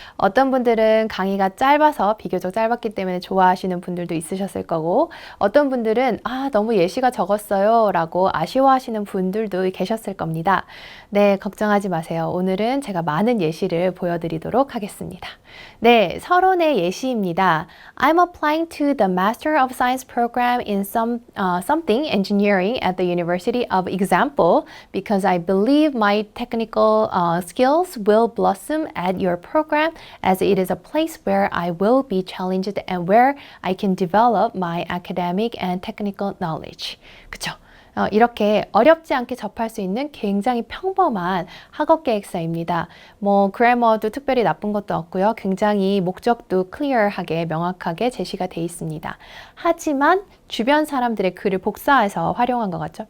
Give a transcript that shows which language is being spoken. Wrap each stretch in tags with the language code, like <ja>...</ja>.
<ko>어떤 분들은 강의가 짧아서 비교적 짧았기 때문에 좋아하시는 분들도 있으셨을 거고, 어떤 분들은 너무 예시가 적었어요 라고 아쉬워하시는 분들도 계셨을 겁니다. 네, 걱정하지 마세요. 오늘은 제가 많은 예시를 보여드리도록 하겠습니다. 네, 서론의 예시입니다.</ko> <en>I'm applying to the Master of Science program in something engineering at the University of Example because I believe my technical skills will blossom at your program as it is a place where I will be challenged and where I can develop my academic and technical knowledge.</en> <ko>그쵸? 이렇게 어렵지 않게 접할 수 있는 굉장히 평범한 학업계획서입니다. 그래머도 특별히 나쁜 것도 없고요. 굉장히 목적도 클리어하게 명확하게 제시가 돼 있습니다. 하지만 주변 사람들의 글을 복사해서 활용한 것 같죠?</ko>